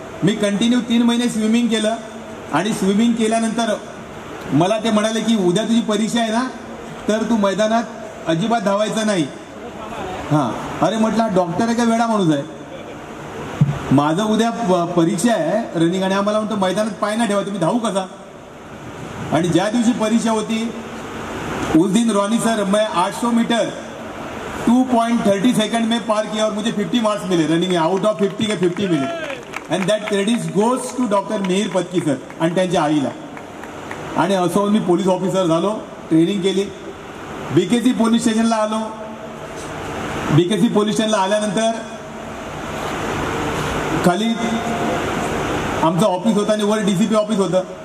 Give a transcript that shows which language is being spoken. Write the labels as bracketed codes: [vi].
[mr] मी continue 3 महिने swimming केलं. आणि स्विमिंग केल्यानंतर मला ते म्हणाले की उद्या तुझी परीक्षा आहे ना तर तू मैदानात अजिबात धावायचं नाही. हां. अरे म्हटलं डॉक्टर आहे का वेडा माणूस आहे. माझं उद्या परीक्षा आहे रनिंग आणि आम्हाला म्हणतो मैदानात पाय ना ठेवा, तुम्ही धावू कसा. आणि ज्या दिवशी परीक्षा होती [hi] उस दिन रॉनी सर मैं 800 मीटर 2.30 सेकंड में पार किया और मुझे 50 मार्क्स मिले रनिंग में. आउट ऑफ 50 के 50 मिले. [en] and that credit goes to doctor Mihir Patki sir [mr] आणि त्यांच्या आईला. आणि असं मी पोलीस ऑफिसर झालो. ट्रेनिंग केली. BKC पोलीस स्टेशनला आलो. BKC पोलीस स्टेशनला आल्यानंतर खाली आमचं ऑफिस होतं आणि वर DCP ऑफिस होतं.